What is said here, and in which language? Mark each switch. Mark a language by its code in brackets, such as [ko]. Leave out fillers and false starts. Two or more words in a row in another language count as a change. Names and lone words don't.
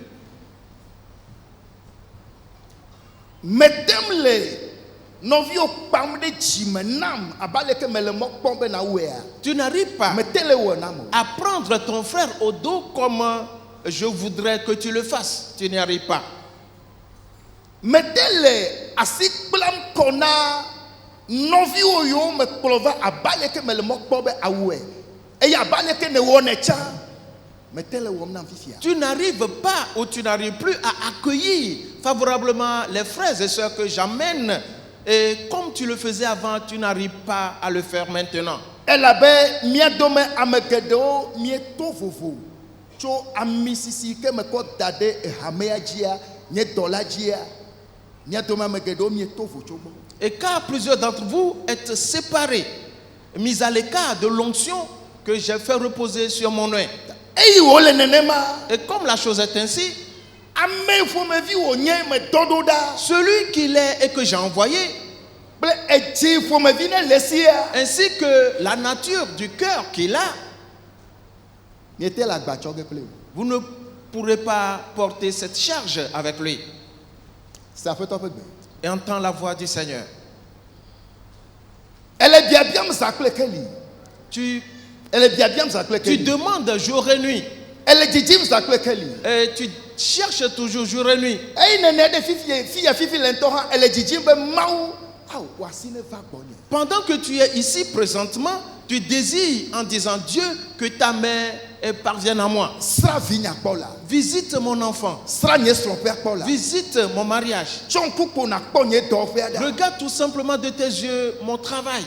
[ee] Metem le nɔviwo kpam ɖe dzime nam abale ke mele mɔ kpɔm be na woea. [fr] Tu n'arrives pas [ee] Mete le wɔ nam o. [fr] à prendre ton frère au dos comme je voudrais que tu le fasses. Tu n'y arrives pas. [ee] Mete le asi kplam kɔ na nɔviwo yiwo me kplɔ va abale ke mele mɔ kpɔm be awɔe. Eye abale ke ne wɔ ne tsã. Mete le wɔm nam fifia. [fr] Tu n'arrives pas ou tu n'arrives plus à accueillir favorablement les frères et sœurs que j'amène. Et comme tu le faisais avant, tu n'arrives pas à le faire maintenant. [ee] Elabe mia dome ame geɖewo mieto vovo tso ami sisi ke me kɔ da ɖe hamea dzia nye dɔla dzia mia dome ame geɖewo mieto vo tso gbɔ. [fr] Et car plusieurs d'entre vous êtes séparés, mis à l'écart de l'onction que j'ai fait reposer sur mon nez. [ee] Eyi wo le nenema. [fr] Et comme la chose est ainsi, [ee] Ame ƒomevi wònye me dɔɖo ɖa. [fr] celui qu'il est et que j'ai envoyé, [ee] Kple etsi ƒomevi ne le sia. [fr] ainsi que la nature du cœur qu'il a, [ee] Miete le agbatsɔ ge kple o. [fr] vous ne pourrez pas porter cette charge avec lui. [ee] C'est aƒetɔ ƒe gbe. [fr] Et entends la voix du Seigneur. [ee] Ele biabiam zã kple keli. [fr] Tu [ee] Ele biabiam zã kple keli. [fr] demandes jour et nuit. [ee] Ele dzidzim zã kple keli. [fr] Et tu cherches toujours jour et nuit. [ee] Eyi nene ɖe fifi le ŋutɔ hã ele dzidzim be Mawu [fr] Pendant que tu es ici présentement, tu désires en disant Dieu que ta mère parvienne à moi. Visite mon enfant. Visite mon mariage. Regarde tout simplement de tes yeux mon travail.